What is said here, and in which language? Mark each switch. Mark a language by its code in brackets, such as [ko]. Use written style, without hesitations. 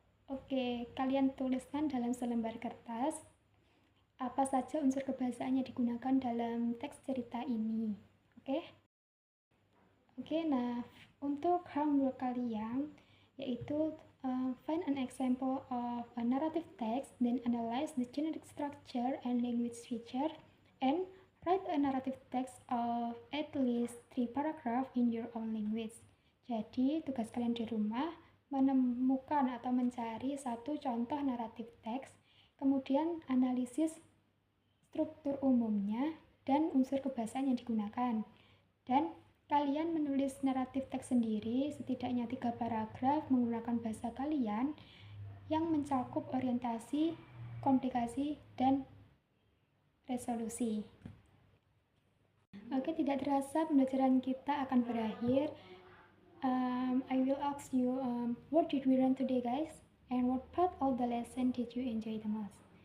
[id] Oke, kalian tuliskan dalam selembar kertas apa saja unsur kebahasaan yang digunakan dalam teks cerita ini. Oke, nah untuk homework kalian yaitu [en] Find an example of a narrative text, then analyze the generic structure and language feature, and write a narrative text of at least 3 paragraph in your own language. [id] Jadi, tugas kalian di rumah menemukan atau mencari satu contoh naratif teks, kemudian analisis struktur umumnya dan unsur kebahasaan yang digunakan. Dan kalian menulis naratif teks sendiri setidaknya 3 paragraf menggunakan bahasa kalian yang mencakup orientasi, komplikasi, dan resolusi. Oke, tidak terasa pembelajaran kita akan berakhir. [en] I will ask you, what did we learn today, guys? And what part of the lesson did you enjoy the most?